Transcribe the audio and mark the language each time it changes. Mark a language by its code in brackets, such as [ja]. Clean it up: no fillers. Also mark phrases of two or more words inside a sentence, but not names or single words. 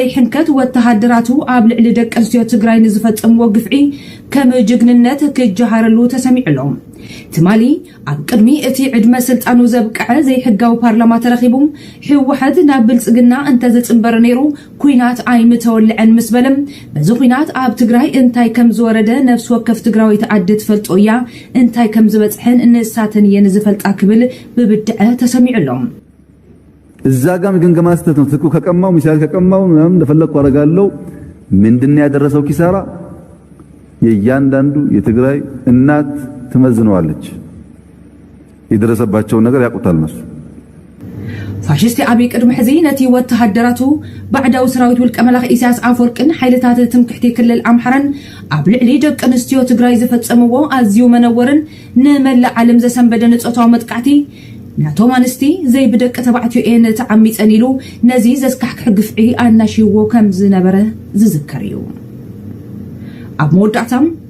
[ti] ሕንከት ወተሃደራቱ ኣብ ልዕሊ ደቂ ኣንስትዮ ትግራይ ንዝፈጸምዎ ግፍዒ ከም ጅግንነት ክጀሃረሉ ተሰሚዕሎም ትማሊ ኣብ ቅድሚ እቲ ዕድመ ስልጣኑ ዘብቅዐ ዘይሕጋዊ ፓርላማ ተረኺቡ ሕወሓት ናብ ብልጽግና እንተዘጽንበረ ነይሩ ኩናት ኣይምተወልዐን ምስ በለም በዚ ኩናት ኣብ ትግራይ እንታይ ከም ዝወረደ ነፍሲ ወከፍ ትግራዊት ዓዲ ትፈልጦ እያ እንታይ ከም ዝበጽሐን ንሳተን እየን ዝፈልጣ ክብል ብብድዐ ተሰሚዕሎም [am] እዛ ጋም ግምገማ ስተት ነው ትኩ ከቀማው ሚሳኤል ከቀማው ምናምን እንደፈለኩ አረጋለሁ ምንድነው ያደረሰው ኪሳራ የእያንዳንዱ የትግራይ እናት ትመዝነዋለች የደረሰባቸው ነገር ያቁታል ነሱ [ti] ፋሽስቲ አብይ ቅድም ሕዚ ነቲ ወተሃደራቱ ባዕዳው ሰራዊት ውልቀ መላኽ ኢሳያስ አፈወርቅን ሓይልታት ትምክሕቲ ክልል አምሓራን ኣብ ልዕሊ ደቂ ኣንስትዮ ትግራይ ዝፈጸምዎ ኣዝዩ መነወርን ንመላእ ዓለም ዘሰንበደ ንጾታዊ መጥቃዕቲ ናቶም አንስቲ ዘይ ብደቂ ተባዕትዮ ኤን ተዓሚፀን ኢሉ ነዚ ዘስካሕክሕ ግፍዒ ኣናሽዎ ከም ዝነበረ ዝዝከር እዩ ኣብ መወዳእታም